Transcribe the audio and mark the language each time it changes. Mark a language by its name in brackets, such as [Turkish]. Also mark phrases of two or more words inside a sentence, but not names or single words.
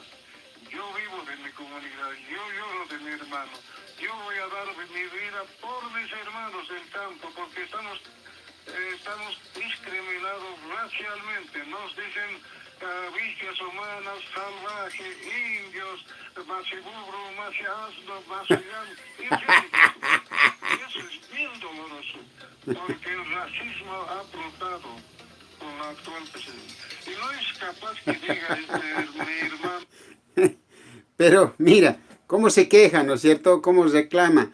[Spanish] Yo vivo de mi comunidad. Yo lloro de mi hermano. Yo voy a dar mi vida por mis hermanos del campo, porque estamos discriminados racialmente. Nos dicen bestias humanas, salvajes, indios, macibubro, maciasno, macillán. Eso es bien doloroso, porque el racismo ha brotado con la actual presidente. Y no es capaz que diga mi hermano. Pero mira, cómo se queja, ¿no es cierto? Cómo reclama.